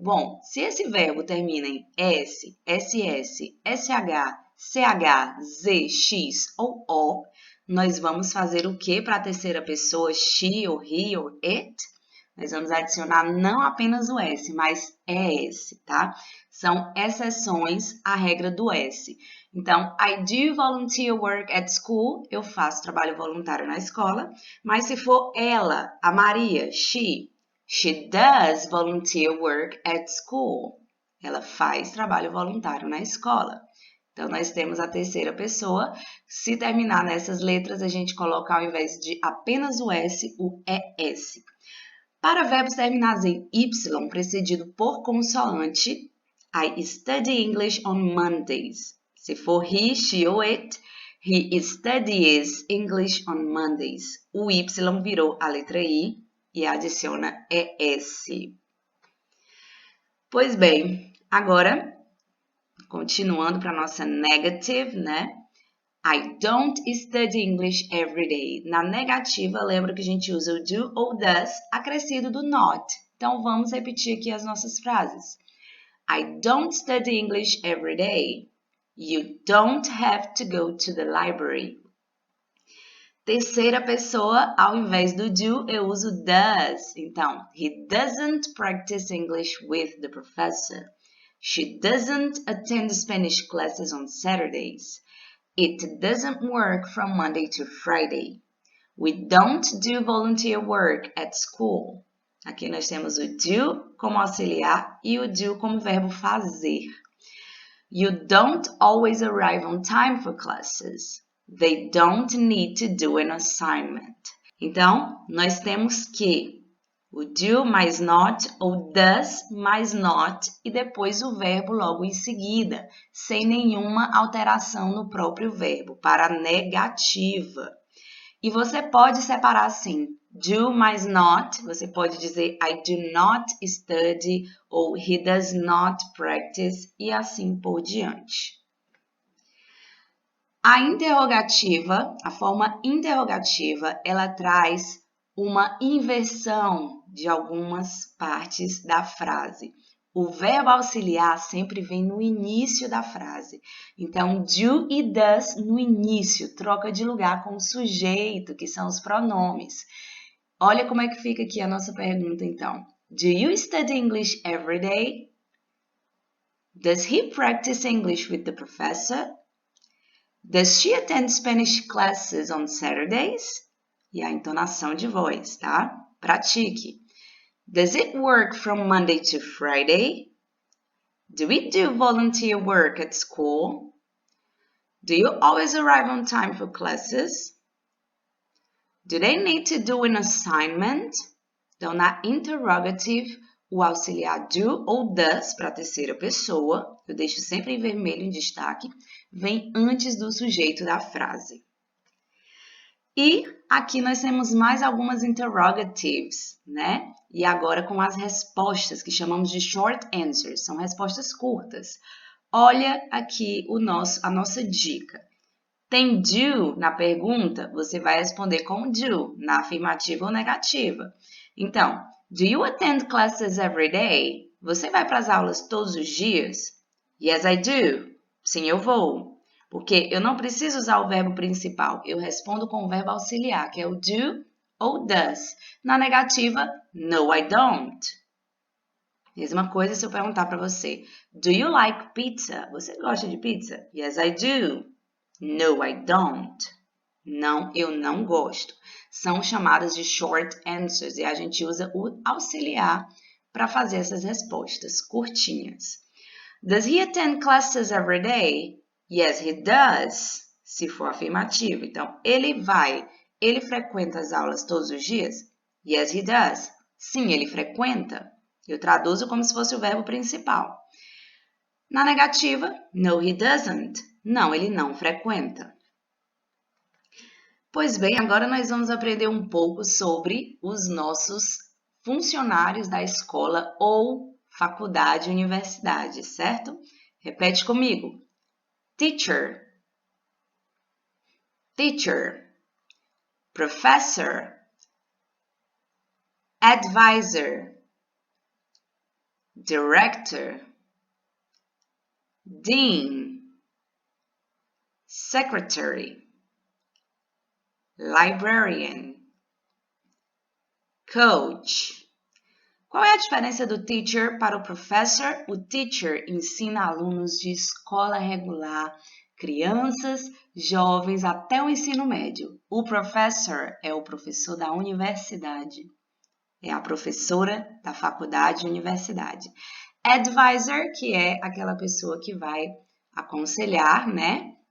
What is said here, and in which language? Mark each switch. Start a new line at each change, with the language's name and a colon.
Portuguese: Bom, se esse verbo termina em S, SS, SH, CH, Z, X ou O, nós vamos fazer o que para a terceira pessoa? She, ou he, ou it? Nós vamos adicionar não apenas o S, mas ES, tá? São exceções à regra do S.
English: Então, I do volunteer work at school.
Portuguese: Eu faço trabalho voluntário na escola. Mas se for ela, a Maria,
English: she does volunteer work at school.
Portuguese: Ela faz trabalho voluntário na escola. Então, nós temos a terceira pessoa. Se terminar nessas letras, a gente coloca ao invés de apenas o S, o ES. Para verbos terminados em Y, precedido por consoante,
English: I study English on Mondays.
Portuguese: Se for
English: he, she ou it, he studies English on Mondays.
Portuguese: O Y virou a letra I e adiciona ES. Pois bem, agora, continuando para a nossa negative, né?
English: I don't study English every day.
Portuguese: Na negativa, lembra que a gente usa o do ou does acrescido do not. Então, vamos repetir aqui as nossas frases.
English: I don't study English every day. You don't have to go to the library.
Portuguese: Terceira pessoa, ao invés do do, eu uso does.
English: Então, he doesn't practice English with the professor. She doesn't attend Spanish classes on Saturdays. It doesn't work from Monday to Friday. We don't do volunteer work at school.
Portuguese: Aqui nós temos o do como auxiliar e o do como verbo fazer.
English: You don't always arrive on time for classes. They don't need to do an assignment.
Portuguese: Então, nós temos que o do mais not ou does mais not e depois o verbo logo em seguida, sem nenhuma alteração no próprio verbo, para a negativa. E você pode separar assim, do mais not, você pode dizer
English: I do not study
Portuguese: ou
English: he does not practice
Portuguese: e assim por diante. A interrogativa, a forma interrogativa, ela traz uma inversão de algumas partes da frase. O verbo auxiliar sempre vem no início da frase. Então, do e does no início, troca de lugar com o sujeito, que são os pronomes. Olha como é que fica aqui a nossa pergunta, então.
English: Do you study English every day? Does he practice English with the professor? Does she attend Spanish classes on Saturdays?
Portuguese: E a entonação de voz, tá? Pratique.
English: Does it work from Monday to Friday? Do we do volunteer work at school? Do you always arrive on time for classes? Do they need to do an assignment?
Portuguese: Então, na interrogative, o auxiliar do ou does para a terceira pessoa, eu deixo sempre em vermelho em destaque, vem antes do sujeito da frase. E aqui nós temos mais algumas interrogatives, né? E agora com as respostas, que chamamos de short answers, são respostas curtas. Olha aqui a nossa dica. Tem do na pergunta, você vai responder com do, na afirmativa ou negativa.
English: Então, do you attend classes every day?
Portuguese: Você vai para as aulas todos os dias?
English: Yes, I do.
Portuguese: Sim, eu vou. Porque eu não preciso usar o verbo principal, eu respondo com o verbo auxiliar, que é o do ou does. Na negativa,
English: no, I don't.
Portuguese: Mesma coisa se eu perguntar para você,
English: do you like pizza?
Portuguese: Você gosta de pizza?
English: Yes, I do. No, I don't.
Portuguese: Não, eu não gosto. São chamadas de short answers e a gente usa o auxiliar para fazer essas respostas curtinhas.
English: Does he attend classes every day? Yes, he does.
Portuguese: Se for afirmativo. Então, ele frequenta as aulas todos os dias?
English: Yes, he does.
Portuguese: Sim, ele frequenta. Eu traduzo como se fosse o verbo principal. Na negativa,
English: no, he doesn't.
Portuguese: Não, ele não frequenta. Pois bem, agora nós vamos aprender um pouco sobre os nossos funcionários da escola ou faculdade, universidade, certo? Repete comigo.
English: Teacher, teacher, professor, advisor, director, dean, secretary, librarian, coach.
Portuguese: Qual é a diferença do teacher para o professor? O teacher ensina alunos de escola regular, crianças, jovens até o ensino médio. O professor é o professor da universidade. É a professora da faculdade e universidade. Advisor, que é aquela pessoa que vai aconselhar, né?